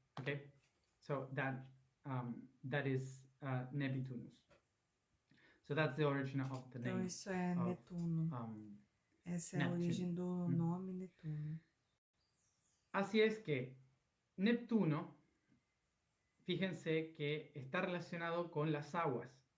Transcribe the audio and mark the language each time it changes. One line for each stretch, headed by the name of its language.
English: Okay, so that is Nepitunus. So that's the origin of the name.
Portuguese: Então isso é Netuno. Essa é a origem do nome Netuno.
Spanish: Así es que Neptuno, fíjense que está relacionado con las aguas.